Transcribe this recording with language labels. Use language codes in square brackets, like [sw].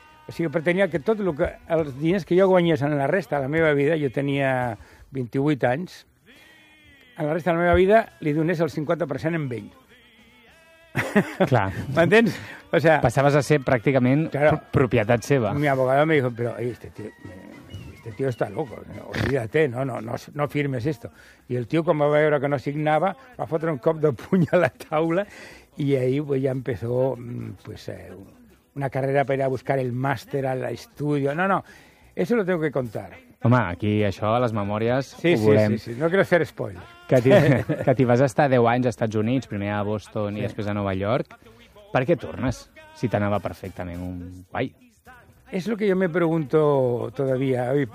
[ca] O sigui, pretenia que tot el que, els diners que jo guanyés en la resta de la meva vida, jo tenia 28 anys, en la resta de la meva vida li donés el 50% en ell. Clar. M'entens? [es] O sea, [ca] passaves a ser pràcticament, claro, propietat seva. [es] Mi abogado me dijo, pero este tío... Este tío está loco, olvídate, no firmes esto. Y el tío, como va a ver que no signaba, va a [ca] fotre un cop de puny a la taula [es] y ahí pues, ya empezó pues, una carrera para ir a buscar el máster al estudio. No, eso lo tengo que contar. [ca] Home, aquí això, a les memòries, sí, ho volem. [es] Sí, sí, sí, no quiero hacer spoiler. [ca] Que t'hi vas estar 10 anys als Estats Units, primer a Boston, sí, i després a Nova York. Per què tornes si t'anava perfectament un guai? [es] Es lo que yo me pregunto todavía.